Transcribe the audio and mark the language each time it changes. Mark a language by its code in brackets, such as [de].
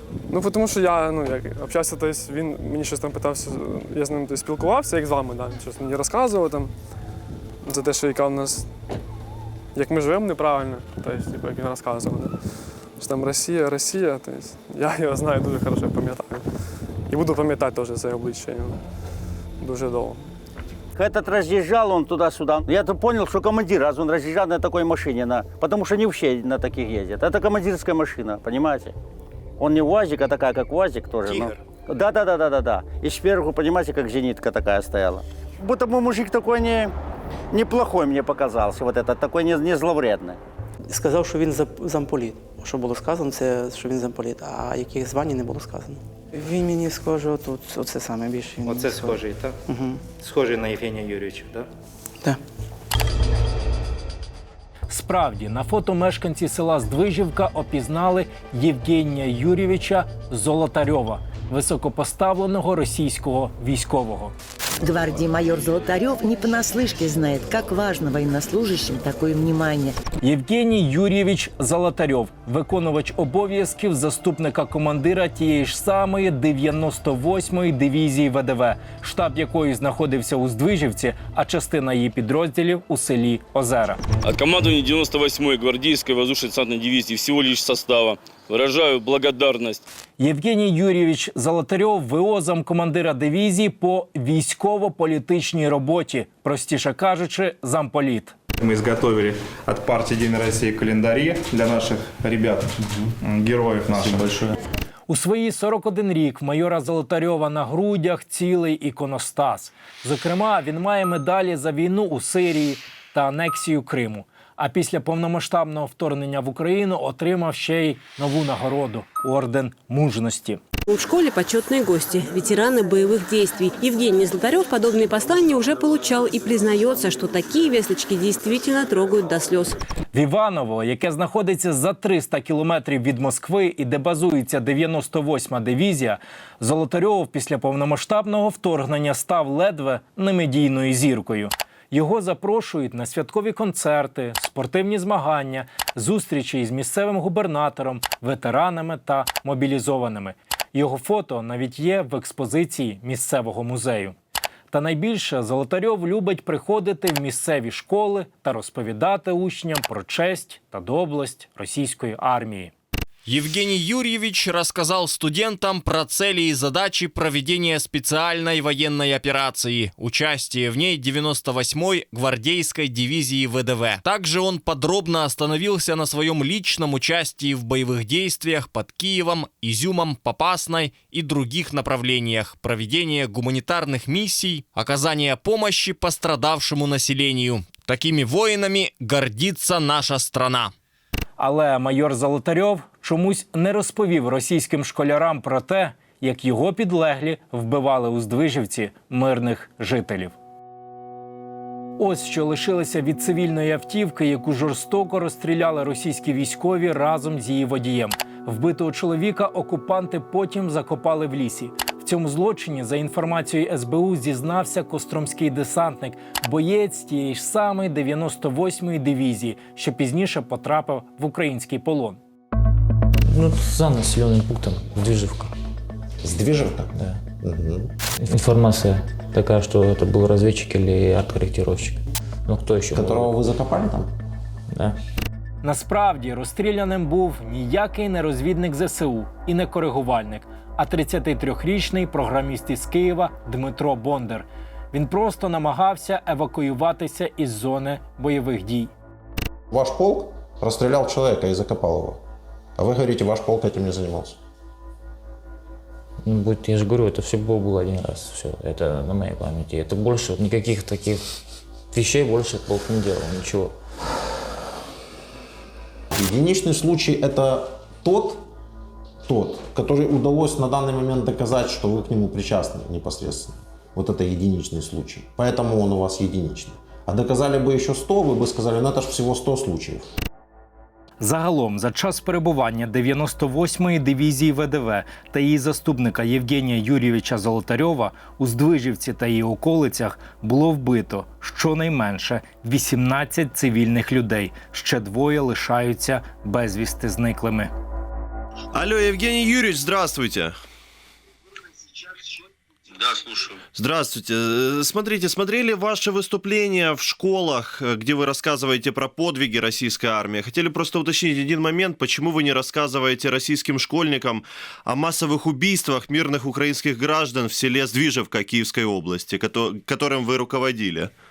[uk] Ну, тому що я общався, тобто він мені щось там питався, я з ним спілкувався, як з вами, щось мені розказував там, за те, що яка в нас, як ми живемо неправильно, тобто, як він розказував. Що там Росія, тобто, я його знаю дуже добре, пам'ятаю. І буду пам'ятати теж це обличчя дуже довго. [ru] Этот разъезжал он туда-сюда. Я-то понял, что командир, раз он разъезжал на такой машине, потому что не все на таких ездят. Это командирская машина, понимаете? Он не УАЗик, а такая, как УАЗик тоже. Тигр? Да. И сверху, понимаете, как зенитка такая стояла. Будто бы мужик такой неплохой мне показался, вот этот, такой не зловредный. [uk] Сказав, що він замполіт. Що було сказано, це що він замполіт, а яких звань не було сказано. Він мені схоже, отут, оце саме більше. Оце схожий, так? Угу. Схожий на Євгенія Юрійовича, так? Так. Справді, на фото мешканці села Здвижівка опізнали Євгенія Юрійовича Золотарьова, високопоставленого російського військового. [ru] Гвардии майор Золотарев не понаслышке знает, как важно военнослужащим такое внимание. [uk] Євгеній Юрійович Золотарьов, виконувач обов'язків заступника командира тієї ж самої 98-ї дивізії ВДВ, штаб якої знаходився у Здвижівці, а частина її підрозділів у селі Озера. [ru] От командования 98-й гвардейской воздушно-десантной дивизии всего лишь состава выражаю благодарность. [uk] Євгеній Юрійович Золотарьов – ВО замкомандира дивізії по військово-політичній роботі, простіше кажучи, замполіт. [ru] Мы изготовили от партии «Единой России» календари для наших ребят, героев наших. Большое. [uk] У свої 41 рік в майора Золотарьова на грудях цілий іконостас. Зокрема, він має медалі за війну у Сирії та анексію Криму. А після повномасштабного вторгнення в Україну отримав ще й нову нагороду – Орден Мужності. [ru] В школе почетные гости, ветераны боевых действий. Евгений Золотарев подобные послания уже получал и признается, что такие весточки действительно трогают до слез. [uk] В Іваново, яке знаходиться за 300 кілометрів від Москви і де базується 98-ма дивізія, Золотарьов після повномасштабного вторгнення став ледве немедійною зіркою. Його запрошують на святкові концерти, спортивні змагання, зустрічі із місцевим губернатором, ветеранами та мобілізованими. Його фото навіть є в експозиції місцевого музею. Та найбільше Золотарьов любить приходити в місцеві школи та розповідати учням про честь та доблесть російської армії. [ru] Евгений Юрьевич рассказал студентам про цели и задачи проведения специальной военной операции, участие в ней 98-й гвардейской дивизии ВДВ. Также он подробно остановился на своем личном участии в боевых действиях под Киевом, Изюмом, Попасной и других направлениях, проведения гуманитарных миссий, оказания помощи пострадавшему населению. Такими воинами гордится наша страна. [uk] Але майор Золотарьов чомусь не розповів російським школярам про те, як його підлеглі вбивали у Здвижівці мирних жителів. Ось що лишилося від цивільної автівки, яку жорстоко розстріляли російські військові разом з її водієм. Вбитого чоловіка окупанти потім закопали в лісі. В цьому злочині, за інформацією СБУ, зізнався костромський десантник, боєць тієї ж самої 98-ї дивізії, що пізніше потрапив в український полон. [ru] Ну, за населенным пунктом Здвижевка. Здвижевка? Да. Угу. Информация такая, что это был разведчик или арт-корректировщик. Ну, кто еще? Которого вы закопали там? Да. [uk] Насправді, розстріляним був ніякий не розвідник ЗСУ і не коригувальник, а 33-річний програміст із Києва Дмитро Бондар. Він просто намагався евакуюватися із зони бойових дій. [ru] Ваш полк расстрелял человека и закопал его. А вы говорите, ваш полк этим не занимался? Ну, я же говорю, это все был один раз. Все, это на моей памяти. Это больше, никаких таких вещей больше полк не делал, ничего. Единичный случай – это тот, который удалось на данный момент доказать, что вы к нему причастны непосредственно. Вот это единичный случай. Поэтому он у вас единичный. А доказали бы еще 100, вы бы сказали, ну это же всего 100 случаев. [uk] Загалом, за час перебування 98-ї дивізії ВДВ та її заступника Євгенія Юрійовича Золотарьова у Здвижівці та її околицях було вбито щонайменше 18 цивільних людей. Ще 2 лишаються безвісти зниклими. [ru] Алло, Евгений Юрьевич, здравствуйте. Да, слушаю. Здравствуйте. Смотрите, смотрели ваше выступление в школах, где вы рассказываете про подвиги российской армии. Хотели просто уточнить один момент, почему вы не рассказываете российским школьникам о массовых убийствах мирных украинских граждан в селе Здвижевка Киевской области, которым вы руководили?